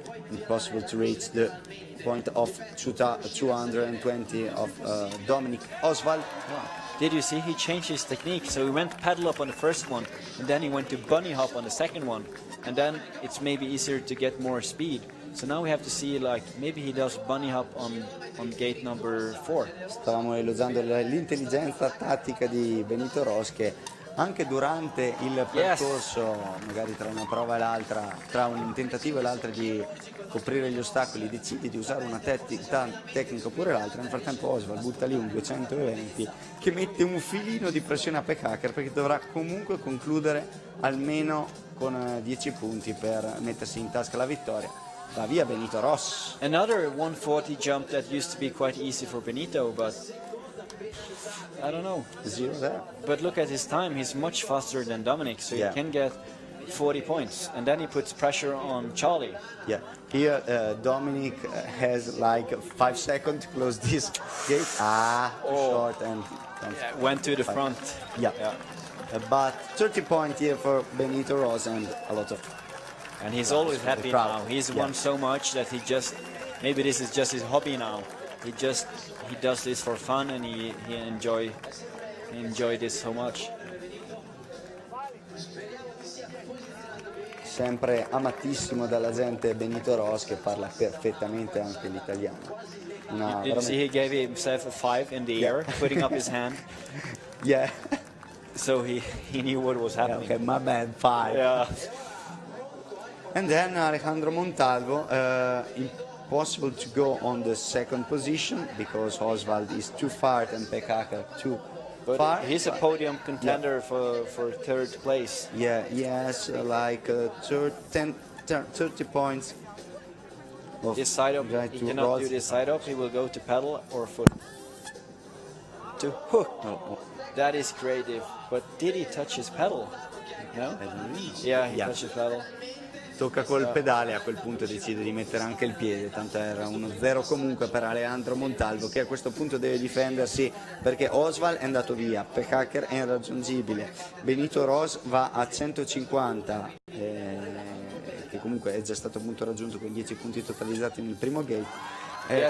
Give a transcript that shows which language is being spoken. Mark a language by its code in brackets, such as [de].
[en] Impossible to reach the point of 220 of Dominic Oswald. Wow. Did you see he changed his technique? So he went paddle up on the first one, and then he went to bunny hop on the second one, and then it's maybe easier to get more speed. So now we have to see, like, maybe he does bunny hop on gate number 4. [it] Stavamo elogiando l'intelligenza tattica di Benito Ross, che anche durante il percorso, magari tra una prova e l'altra, tra un tentativo e l'altro di coprire gli ostacoli, decide di usare una tecnica oppure l'altra. Nel frattempo Oswald butta lì un 220 che mette un filino di pressione a Pekkager, perché dovrà comunque concludere almeno con 10 punti per mettersi in tasca la vittoria. Va via Benito Ross. [en] Another 140 jump that used to be quite easy for Benito, but I don't know. 0 there. But look at his time, he's much faster than Dominic, so he can get 40 points. And then he puts pressure on Charlie. Yeah, here Dominic has like 5 seconds to close this gate. Short and Went to the front. Yeah. But 30 points here for Benito Ross and a lot of. And he's always happy now. He's won so much that he just, maybe this is just his hobby now. He does this for fun, and he enjoy this so much. [it] Sempre amatissimo dalla gente Benito Ross, che parla perfettamente anche l'italiano. [en] Did you see he gave himself a 5 in the air, putting up his hand? Yeah. So he knew what was happening. Okay, my bad, 5. Yeah. And then Alejandro Montalvo, impossible to go on the second position because Oswald is too far and Pekkager too far. He's a podium contender for third place. Yeah, he has like 30 points. This side up, he cannot do this side up. He will go to pedal or foot. To hook. That is creative. But did he touch his pedal? No? Yeah, he touched his pedal. [it] Tocca col pedale, a quel punto decide di mettere anche il piede, tanto era 1-0 comunque per Alejandro Montalvo, che a questo punto deve difendersi perché Oswald è andato via, Pekkager è irraggiungibile, Benito Ross va a 150, che comunque è già stato appunto raggiunto con 10 punti totalizzati nel primo gate.